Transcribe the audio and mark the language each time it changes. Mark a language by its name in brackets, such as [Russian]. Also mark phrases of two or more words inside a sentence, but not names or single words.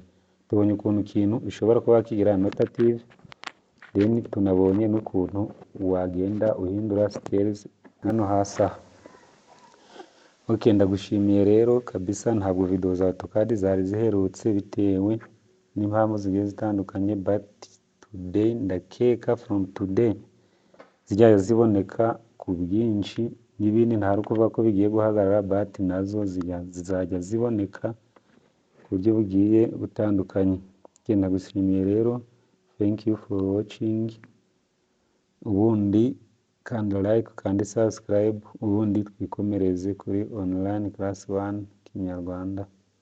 [Kinyarwanda] Tubonye ukuntu ikintu ushobora kuba wakigira annotative, then tunabonye n'ukuntu wagenda uhindura scales hano hasi aha. Okay, ndagushimiye rero kabisa. Ntabwo video za AutoCAD zari ziherutse bitewe n'impamvu zigiye zitandukanye, [English] but today [Kinyarwanda] ndakeka [English] from today [Kinyarwanda] zijya ziboneka ku bwinshi, n'ibindi ntari kuvuga ko bigiye guhagarara, but nazo zizajya ziboneka ku buryo bugiye butandukanye. Ndagushimiye rero, [English] thank you for watching. [Kinyarwanda] Ubundi kanda like, kandi subscribe, ubundi twikomereze kuri [English] online class [Kinyarwanda] 1 Kinyarwanda.